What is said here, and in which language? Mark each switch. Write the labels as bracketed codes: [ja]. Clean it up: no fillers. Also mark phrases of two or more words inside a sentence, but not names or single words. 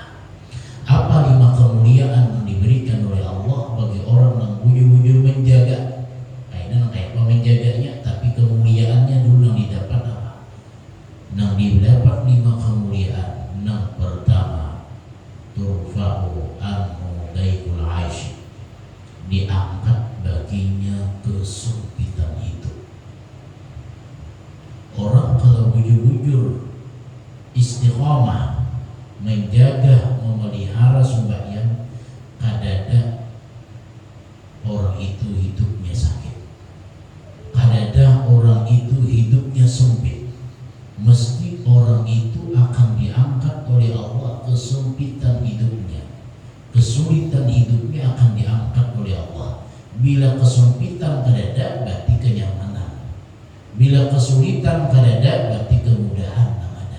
[id] Apa 5 kemuliaan yang diberikan oleh Allah bagi orang yang bujur-bujur menjaga? [bjn] Kaitan kayak apa menjaganya, tapi kemuliaannya dulu yang didapat apa? [id] Yang didapat 5 kemuliaan. Yang pertama, [ar] ترفع عنه ضيق العيش, [id] diangkat baginya kesempitan hidup. [bjn] Orang kalau bujur-bujur istiqamah menjaga, memelihara sembahyang, kadada orang itu hidupnya sakit, kadada orang itu hidupnya sempit. [id] Mesti orang itu akan diangkat oleh Allah kesempitan hidupnya, kesulitan hidupnya akan diangkat oleh Allah. [bjn] Bila kesempitan kadada berarti kenyamanan, bila kesulitan kadada berarti kemudahan yang ada.